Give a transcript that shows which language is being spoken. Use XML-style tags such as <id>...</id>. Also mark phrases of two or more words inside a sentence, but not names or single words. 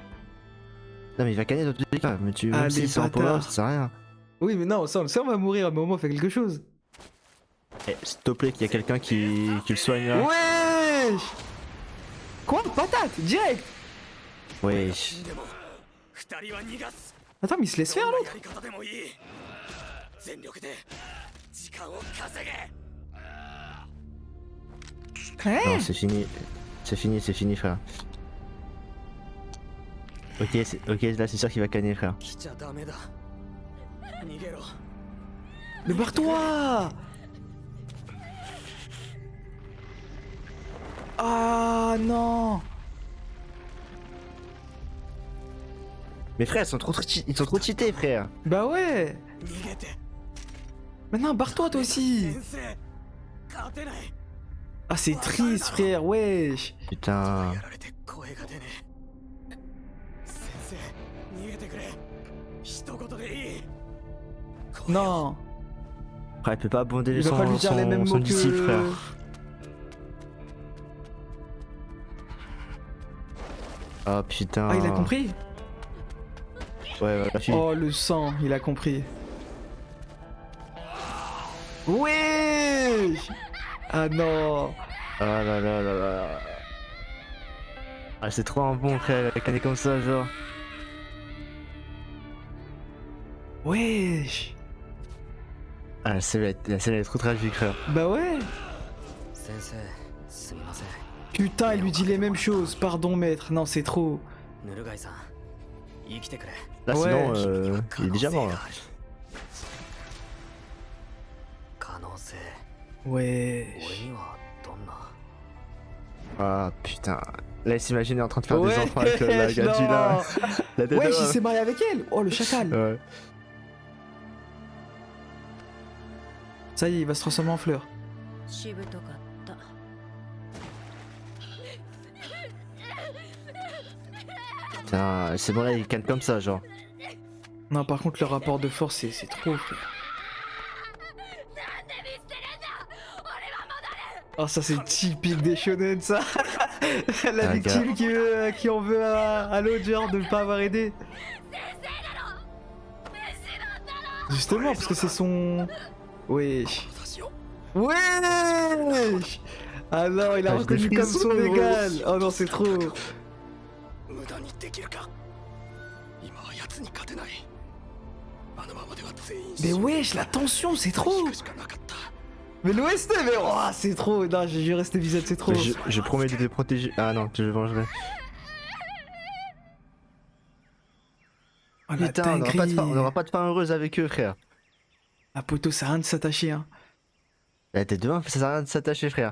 <fr>Non, mais il va canner dans tous les cas. Mais tu Ah, même les s'il sort en power, bâtards. ça sert à rien. Oui, mais non, ça on va mourir, mais au moins, fait quelque chose. Eh, s'il te plaît, qu'il y a quelqu'un qui le soigne là. Wesh. Quoi? Patate, direct. Wesh.</fr> <ja>二人は逃がす</ja> <fr>Attends, mais il se laisse faire,</fr> <ja>どんな</ja> <fr>l'autre.</fr> <ja>やり方でもいい全力で時間を稼げ</ja> <fr>Hein? Non, c'est fini. C'est fini, frère. Ok, là c'est sûr qu'il va canner, frère.</fr> <ja>来ちゃダメだ逃げろ</ja> <fr>Mais barre-toi. Ah non. Mais frère, ils sont trop cheatés, frère. Bah ouais.</fr> <ja>逃げて</ja> <fr>Maintenant, barre-toi, toi aussi.</fr> <ja>先生勝てない</ja> <fr>Ah, c'est triste, frère, wesh. Putain.</fr> <ja>やられて声が出ねえ先生逃げてくれ一言でいい</ja> <fr>Non. Frère, il peut pas abonder Il va pas lui dire les mêmes son mots disciple, que... frère. Oh putain. Ah, il a compris? Ouais, la fille. Oh, le sang, il a compris. Wesh. Ah non. Ah là là là là. Ah, c'est trop un bon, frère, il canner comme ça, genre. Wesh. Ah, la scène elle est trop tragique, frère. Bah ouais.</fr> <ja>先生すみません</ja> <fr>Putain, il lui dit les mêmes choses. Pardon, maître. Non, c'est trop.</fr> <ja>ヌルガイさん生きてくれ</ja> <fr>Là, Ouais. sinon, il est déjà mort, là.</fr> <ja>可能性</ja> <fr>Wesh.</fr> <ja>俺にはどんな</ja> <fr>Ah, putain. Là, il s'imagine il est en train de faire Ouais, des enfants avec la gadji, là. La tête Wesh, là. il s'est marié avec elle. Oh, le chacal. Ouais. Ça y est, il va se transformer en fleur.</fr> <ja>しぶとかった。</ja> <fr>Putain, c'est bon, là, il canne comme ça, genre. Non, par contre, le rapport de force, c'est trop, frère. Oh, ça, c'est typique des shonen, ça. La Ah, victime qui en veut à l'autre, genre, de ne pas avoir aidé. Justement, parce que c'est son... Wesh. Wesh. Ah non, il a Ah, je reconnu l'ai comme fait son solo. égal. Oh non, c'est trop.</fr> <ja>無駄にできるか今は奴に勝てないあのままでは全員</ja> <fr>Mais wesh, la tension, c'est trop.</fr> <ja>しかなかった</ja> <fr>Mais l'OST, mais oh, c'est trop. Non, j'ai juré, cet épisode, c'est trop. Je promets de te protéger. Ah non, je vengerai. Oh, la Putain, dinguerie. on aura pas de fin heureuse avec eux, frère. Ah, poteau, ça a rien de s'attacher, hein. La tête de main, ça sert à rien de s'attacher, frère.</fr>